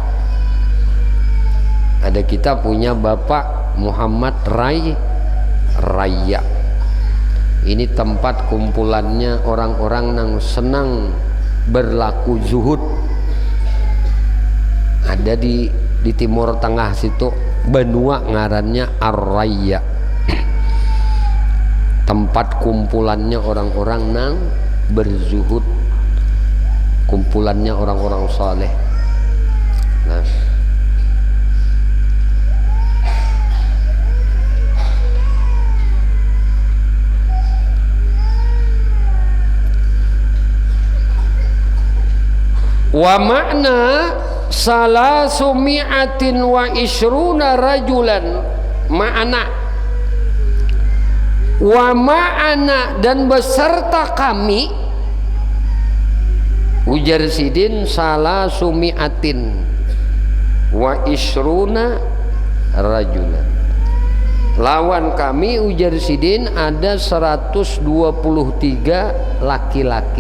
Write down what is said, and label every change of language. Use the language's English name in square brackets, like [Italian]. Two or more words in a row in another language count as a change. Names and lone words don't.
[Banjar] Ada kita punya Bapak Muhammad Raya. Ini tempat kumpulannya orang-orang yang senang berlaku zuhud. Ada di Timur Tengah situ, benua ngarannya Ar-Raya. Tempat kumpulannya orang-orang nang berzuhud, kumpulannya orang-orang saleh. [Arabic] Nah, ومعنا ثلاثمائة وعشرون رجلا معنا ومعنا, [Banjar] dan beserta kami, ujar Sidin, [Arabic] ثلاثمائة وعشرون رجلا, [Banjar] Lawan kami ujar Sidin ada 123 laki-laki.